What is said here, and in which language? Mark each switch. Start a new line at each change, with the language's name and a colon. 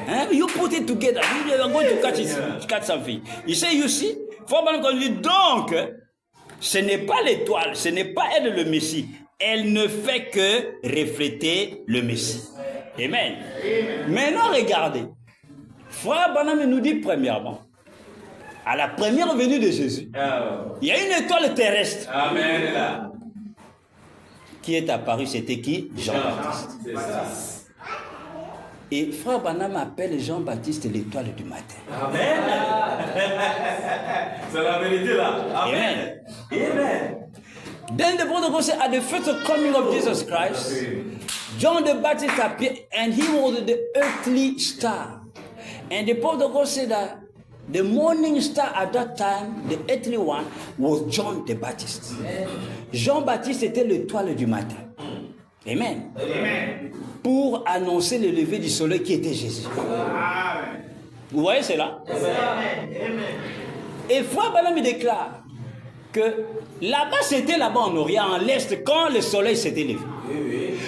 English: You put it together, you are going to catch something. He say, you see,
French: donc, ce n'est pas l'étoile, ce n'est pas elle le Messie. Elle ne fait que refléter le Messie. Amen. Maintenant, regardez. Frère Banam nous dit premièrement, à la première venue de Jésus, il y a une étoile terrestre. Amen. Qui est apparue, c'était qui? Jean-Baptiste. C'est ça. Et frère Banam appelle Jean-Baptiste l'étoile du matin. Amen. C'est la vérité là. Amen. Amen.
English: Then the protocol said, at the first coming of Jesus Christ, John the Baptist appeared and he was the earthly star. And the protocol said that the morning star at that time, the earthly one, was John the Baptist.
French: Jean-Baptiste était l'étoile du matin. Amen. Amen. Pour annoncer le lever du soleil qui était Jésus. Amen. Vous voyez cela? Amen. Et Frère Banam déclare que là-bas, c'était là-bas en Orient, en l'Est, quand le soleil s'était levé.